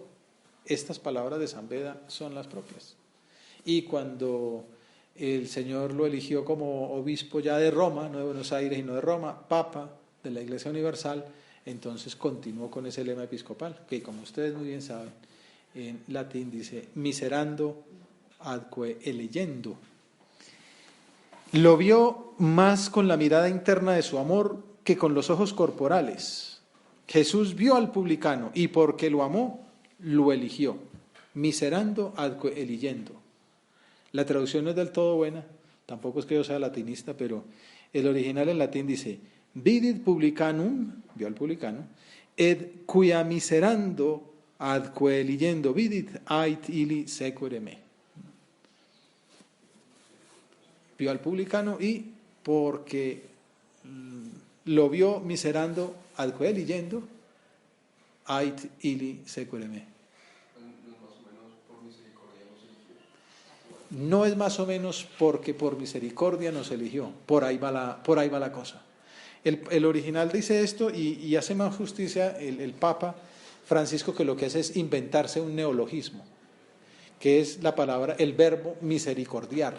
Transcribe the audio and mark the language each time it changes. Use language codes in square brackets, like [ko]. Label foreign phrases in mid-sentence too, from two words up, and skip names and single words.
[es] Estas palabras de San Beda son las propias. Y cuando el Señor lo eligió como obispo ya de Roma, no de Buenos Aires, sino de Roma, Papa de la Iglesia Universal, entonces continuó con ese lema episcopal, que como ustedes muy bien saben, en latín dice, [la] miserando adque elegendo. [es] Lo vio más con la mirada interna de su amor que con los ojos corporales. Jesús vio al publicano y porque lo amó, lo eligió. [la] Miserando adque eligendo. [es] La traducción no es del todo buena, tampoco es que yo sea latinista, pero el original en latín dice, [la] vidit publicanum, [es] vio al publicano, [la] et quia miserando adque eligendo vidit ait illi sequere me. [es] Vio al publicano y porque lo vio [la] miserando adque eligendo ait illi sequere me. [es] Más o menos no es más o menos porque por misericordia nos eligió. Por ahí va la cosa. El original dice esto y hace más justicia el Papa Francisco, que lo que hace es inventarse un neologismo, que es la palabra, el verbo misericordiar.